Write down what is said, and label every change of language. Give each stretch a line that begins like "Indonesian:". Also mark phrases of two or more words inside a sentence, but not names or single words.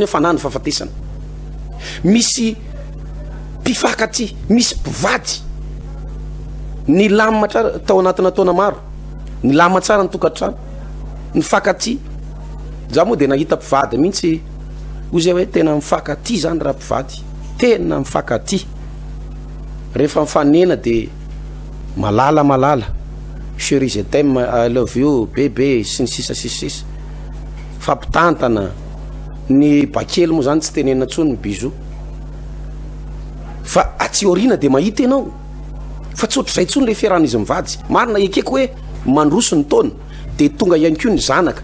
Malagasy: hoe fanany fahafatesana misy mpifankaty misy mpivady ny lamina tsara tao anatina taona maro ny lamina tsara ny tokantrano ny fankaty za moa de nahita mpivady mihitsy ozy hoe tena mifankaty zany raha mpivady tena mifankaty rehefa mifanena de malala
French: chérie je t'aime
English: I love you
Malagasy: bébé sy ny sisa fampitantana ny bakely moa zany tsy tenena tsony ny bisou fa atsiorina de mahita ianao fa tsy ohatry zay tsony le fiarahan'izy mivady marina ekeko hoe mandroso ny taona de tonga ihany ko ny zanaka